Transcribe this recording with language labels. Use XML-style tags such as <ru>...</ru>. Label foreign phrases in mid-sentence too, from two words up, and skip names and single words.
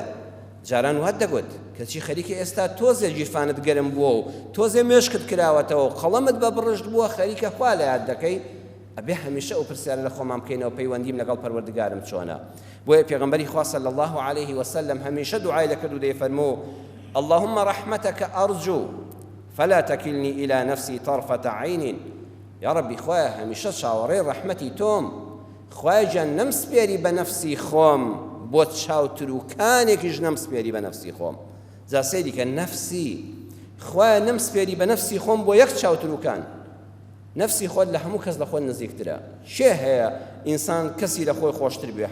<ckb>جاران وات دەگوت کەچی خەریکە ئێستا تۆزێ جیرفانت گەرم بووە و تۆزێ مێشکت کراوەتەوە و قەڵەمت بە بڕشت بووە، خەریکە خوا لە یاد دەکەی. ئەبێ هەمیشە ئەو پرسیارە لە خۆمان بکەینەوە، پەیوەندیم لەگەڵ پەروەردگارم چۆنە؟ بۆیە پێغەمبەری خوا</ckb> <ar>صلی الله عليه وسلم</ar> <ckb>هەمیشە دوعای دەکرد و دەیفەرموو</ckb> <ar>اللهم رحمتك أرجو فلا تكلني إلى نفسي طرفة عين. يا ربي</ar> <ckb>خواه هەمیشە چاوەڕێی ڕەحمەتی تۆم، خوای جان نەمسپێری بە نەفسی خۆم بۆ چاوتروکانێکیش نەمسپێری بە نەفسی خۆم. جا سەیری کە نەفسی خوای نەمسپێری بە نەفسی خۆم بۆ یەک چاوتروکان. نفسی خۆت لە هەموو کەس لە خۆت نزیکترە. شێ هەیە ئینسان کەسی لە خۆی خۆشتر بێ؟</ckb>